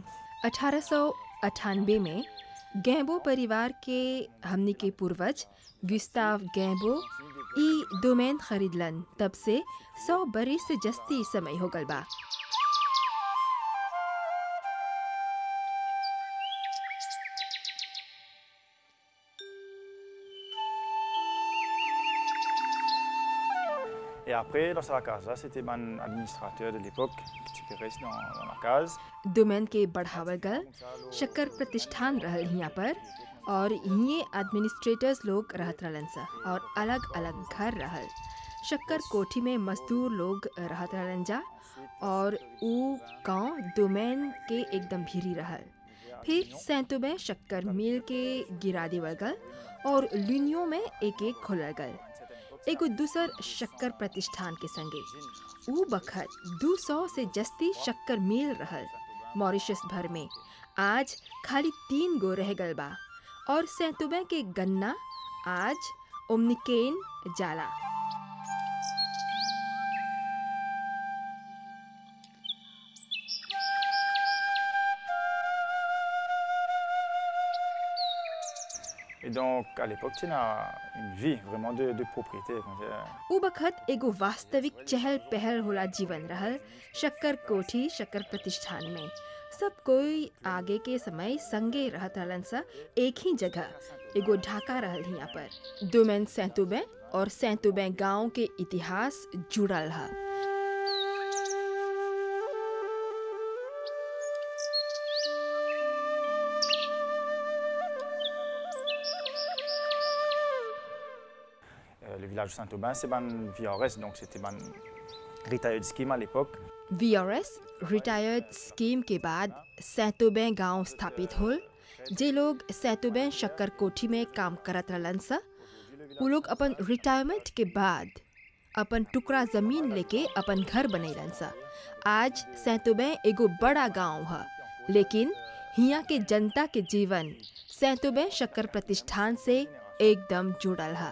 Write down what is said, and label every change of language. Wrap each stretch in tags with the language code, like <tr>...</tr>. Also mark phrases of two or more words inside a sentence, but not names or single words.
<bho>1898 में गैम्बो परिवार के हमनी के पूर्वज गुस्ताव गैम्बो ई डोमेन खरीदलन। तब से 100 बरिस से जस्ती समय हो गल बा।</bho> <fr>Et après, dans la casa, c'était mon administrateur de l'époque qui reste dans la case.</fr> <bho>डोमेन के बढ़ावल गल शक्कर प्रतिष्ठान रहल यहाँ पर और ये एडमिनिस्ट्रेटर्स लोग रहत रहलन सा और अलग अलग घर रहल। शक्कर कोठी में मजदूर लोग रहत रहलन जा और ऊ गांव डोमेन के एकदम भीरी रहल। फिर सैंतोबे शक्कर मिल के गिरा देवल गल और ल्यूनियो में एक एक खोलल गल एगो दूसर शक्कर प्रतिष्ठान के संगे। ऊ बखत 200 से जस्ती शक्कर मिल रहल मॉरिशस भर में। आज खाली 3 गो रह गल बा और सैंतोबे के गन्ना आज ओमनिकेन जाला।</bho> <fr>Et donc, à l'époque, tu as une vie vraiment de propriété.</fr> <bho>उ बखत एगो वास्तविक चहल पहल होला जीवन रहल शक्कर कोठी शक्कर प्रतिष्ठान में। सब कोई आगे के समय संगे रहत रहलन सा एक ही जगह एगो ढाका रहल हिया पर। डोमेन सैंतोबे और सैंतोबे गांव के इतिहास जुड़ल है।</bho> <fr>Le village de Saint-Aubin, c'est ban VRS, donc c'était ban</fr> <en>retired scheme</en> <fr>à l'époque.</fr> <bho>VRS</bho> <en>retired scheme</en> <bho>के बाद सैंतोबे गांव स्थापित होल। जे लोग सैंतोबे शक्कर कोठी में काम करत रहलन सा उ लोग अपन रिटायरमेंट के बाद अपन टुकड़ा जमीन लेके अपन घर बनैलन सा। आज सैंतोबे एगो बड़ा गांव है, लेकिन हिया के जनता के जीवन सैंतोबे शक्कर प्रतिष्ठान से एकदम जुड़ल है।</bho>